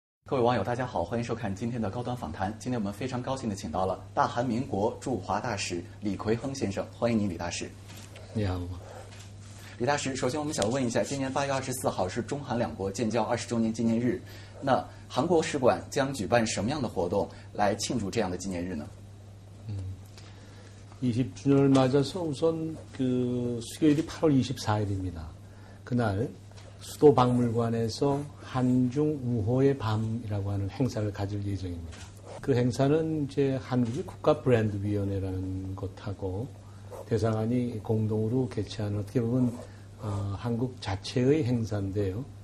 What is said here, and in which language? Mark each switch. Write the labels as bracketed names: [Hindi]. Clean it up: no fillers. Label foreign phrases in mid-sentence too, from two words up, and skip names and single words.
[Chinese] 各位网友，大家好，欢迎收看今天的高端访谈。今天我们非常高兴地请到了大韩民国驻华大使李奎亨先生，欢迎您，李大使。你好，李大使。首先，我们想问一下，今年8月24号是中韩两国建交20周年纪念日，那韩国使馆将举办什么样的活动来庆祝这样的纪念日呢 [Korean] ？20주년을 맞아서 우선 수요일이 8월 24일입니다. 그날 수도 박물관에서 한중 우호의 밤이라고 하는 행사를 가질 예정입니다. 그 행사는 이제 한국의 국가브랜드위원회라는 것하고 대사관이 공동으로 개최하는 어떻게 보면 한국 자체의 행사인데요.